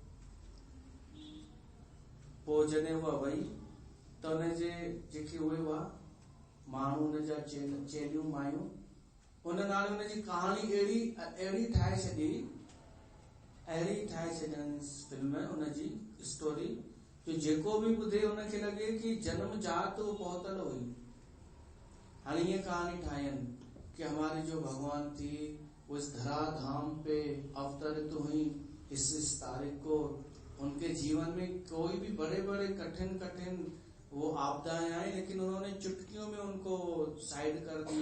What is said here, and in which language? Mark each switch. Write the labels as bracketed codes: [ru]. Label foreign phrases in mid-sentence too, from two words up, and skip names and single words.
[sd] पोइ जॾहिं उहा वई त उनजे जेके उहे हुआ माण्हू, उनजा चेलियूं मायूं, उन नाले उनजी कहाणी अहिड़ी ठाहे छॾियनि फिल्म, उनजी स्टोरी, जो जेको बि ॿुधे उनखे लॻे कि जन्म जात पहुतल हुई। [hi] हाणे ये कहानी ठाहियनि कि हमारी जो भगवान थी वो इस धरा धाम पे अवतरित हुई इस तारीख को। उनके जीवन में कोई भी बड़े बड़े कठिन वो आपदाएं आई, लेकिन उन्होंने चुटकियों में उनको साइड कर दिया।